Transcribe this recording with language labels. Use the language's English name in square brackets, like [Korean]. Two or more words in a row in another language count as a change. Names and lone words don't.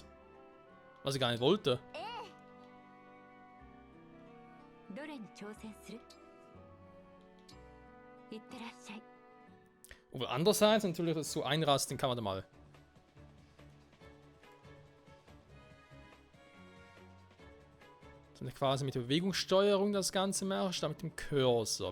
[German] Was ich gar nicht wollte. [Japanese] どれに挑戦する？いってらっしゃい。 [German] Aber andererseits natürlich das so einrasten kann man da mal. So quasi mit der Bewegungssteuerung das Ganze machst, dann mit dem Cursor.